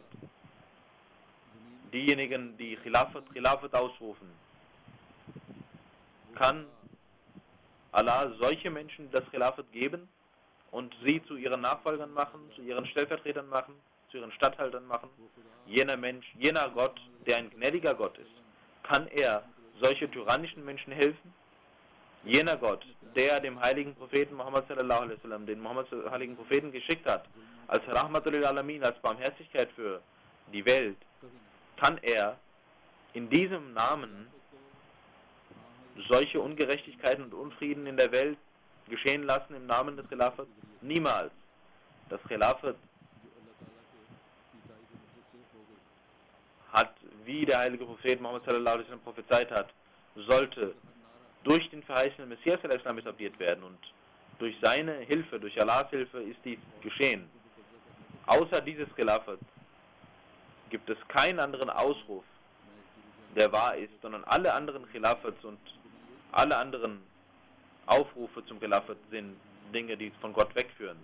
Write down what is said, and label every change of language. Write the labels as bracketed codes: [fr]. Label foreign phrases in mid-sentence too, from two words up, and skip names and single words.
[de] Diejenigen, die Khilafat ausrufen, kann Allah solche Menschen das Khilafat geben und sie zu ihren Nachfolgern machen, zu ihren Stellvertretern machen, zu ihren Statthaltern machen. Jener Gott, der ein gnädiger Gott ist, kann er solche tyrannischen Menschen helfen? Jener Gott, der dem heiligen Propheten Muhammad [ar] صلى الله عليه وسلم, [de] den heiligen Propheten geschickt hat, als [ar] رحمة للعالمين, [de] als Barmherzigkeit für die Welt, kann er in diesem Namen solche Ungerechtigkeiten und Unfrieden in der Welt geschehen lassen im Namen des Khilafat? Niemals. Das Khilafat hat, wie der heilige Prophet Muhammad [ar] صلى الله عليه وسلم [de] prophezeit hat, sollte durch den verheißenen Messias al-Islam etabliert werden, und durch seine Hilfe, durch Allahs Hilfe ist dies geschehen. Außer dieses Khilafat gibt es keinen anderen Ausruf, der wahr ist, sondern alle anderen Khilafats und alle anderen Aufrufe zum Khilafat sind Dinge, die von Gott wegführen.